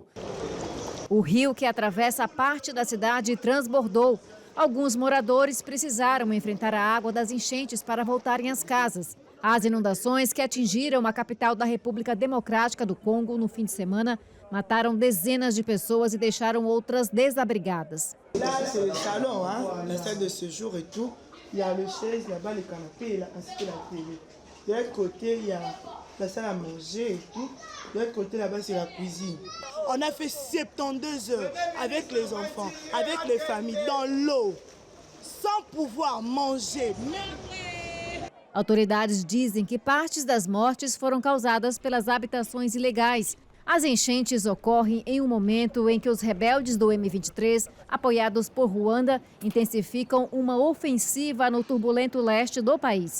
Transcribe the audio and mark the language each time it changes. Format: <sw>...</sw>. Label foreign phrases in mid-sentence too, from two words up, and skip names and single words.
<pt>O rio que atravessa parte da cidade transbordou. Alguns moradores precisaram enfrentar a água das enchentes para voltarem às casas. As inundações que atingiram a capital da República Democrática do Congo no fim de semana mataram dezenas de pessoas e deixaram outras desabrigadas.</pt> <fr>De l'autre côté, il y a la salle à manger et tout. De l'autre côté, là-bas, c'est la cuisine. On a fait 72 heures avec les enfants, avec les familles, dans l'eau, sans pouvoir manger.</fr> <pt>Autoridades dizem que partes das mortes foram causadas pelas habitações ilegais. As enchentes ocorrem em um momento em que os rebeldes do M23, apoiados por Ruanda, intensificam uma ofensiva no turbulento leste do país.</pt>